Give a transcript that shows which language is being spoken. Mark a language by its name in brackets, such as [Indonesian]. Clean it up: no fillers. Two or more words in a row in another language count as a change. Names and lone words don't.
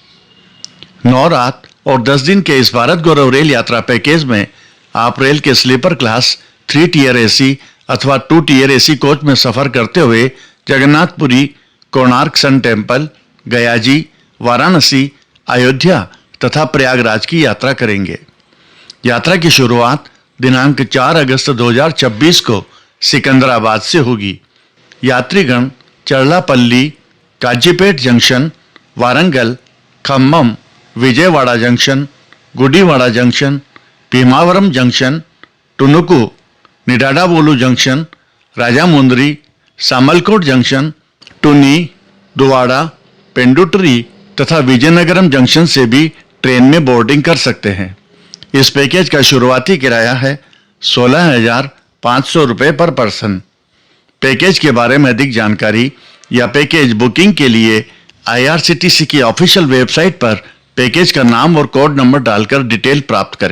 [Hindi] 9 रात और 10 दिन के इस भारत गौरव रेल यात्रा पैकेज में आप रेल के [English] sleeper class [Hindi] 3 [English] tier AC [Hindi] अथवा 2 [English] tier AC [Hindi] कोच में सफर करते हुए जगन्नाथपुरी, कोणार्क सन टेम्पल, गयाजी, वाराणसी, अयोध्या तथा प्रयागराज की यात्रा करेंगे। यात्रा की शुरुआत दिनांक 4 अगस्त 2026 को सिकंदराबाद से होगी। यात्रीगण चरलापल्ली, काजीपेट जंक्शन, वारंगल, खम्मम, विजयवाड़ा जंक्शन, गुडीवाड़ा जंक्शन, भीमावरम जंक्शन, टुनुकु, निडाडावोलू जंक्शन, राजामुंदरी, सामलकोट जंक्शन, टुनी, दुवाड़ा, पेंडुटरी तथा विजयनगरम जंक्शन से भी ट्रेन में बोर्डिंग कर सकते हैं। इस पैकेज का शुरुआती किराया है 16,500 रुपये [English] per person. [Hindi] पैकेज के बारे में अधिक जानकारी या [English] package booking [Hindi] के लिए IRCTC की [English] official website [Hindi] पर पैकेज का नाम और [English] code number [Hindi] डालकर डिटेल प्राप्त करें।